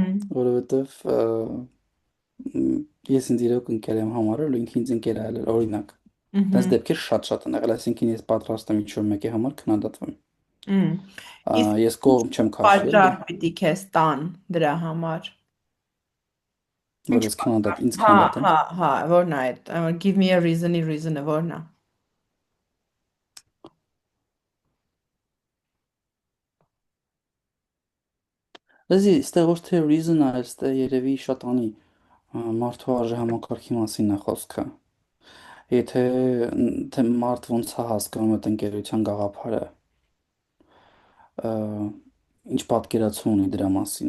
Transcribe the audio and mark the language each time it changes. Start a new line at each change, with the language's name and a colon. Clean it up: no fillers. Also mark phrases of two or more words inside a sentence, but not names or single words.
Armenian: որովհետև ես ինձ իրոք ընկեր եմ համարել ու ինքը ինձ ընկեր ա ելել, օրինակ։ ահա, Դες դեպքեր շատ-շատ են եղել, այսինքն ես պատրաստ եմ ինչ-որ մեկի համար քննադատվեմ։ մ։ Իսկ Ես ինչ կողմ չեմ քաշի, էլի, պատճառ պիտի քեզ տան դրա համար։ Ինչ որ ես պատճառ։ ինձ Հա, քննադատեն։ հա, հա, որն է այդ։
English: Give me a reason-
Armenian: ի reason-ը որն է։ Լեզի, ստեղ ոչ թե reason ա, ստեղ երևի շատ անի մարդու արժե համակարգի մասին է խոսքը։ Եթե թե մարդ ոնց է հասկանում այդ ընկերության գաղափարը, ը, ինչ պատկերացում ունի դրա մասին։